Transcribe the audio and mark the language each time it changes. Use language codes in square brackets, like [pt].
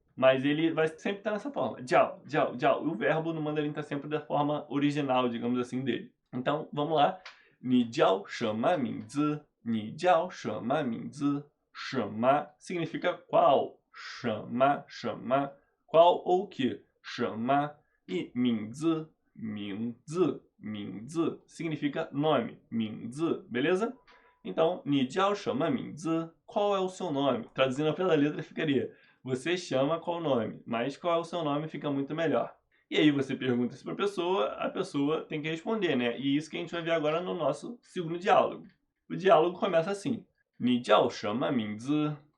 [pt] Mas ele vai sempre estar nessa forma. Jiao, jiao, jiao. O verbo no mandarim está sempre da forma original, digamos assim, dele. Então, vamos lá. [zh] 你叫什么名字? 你叫什么名字? [pt] 什么 significa qual. 什么, 什么.Qual ou que. 什么 e 名字, 名字, 名字 significa nome. 名字, beleza? Então, [zh] 你叫什么名字? [pt] Qual é o seu nome? Traduzindo pela letra ficaria: você chama qual nome? Mas qual é o seu nome fica muito melhor. E aí você pergunta isso para a pessoa tem que responder, né? E isso que a gente vai ver agora no nosso segundo diálogo. O diálogo começa assim: [zh] 你叫什么名字?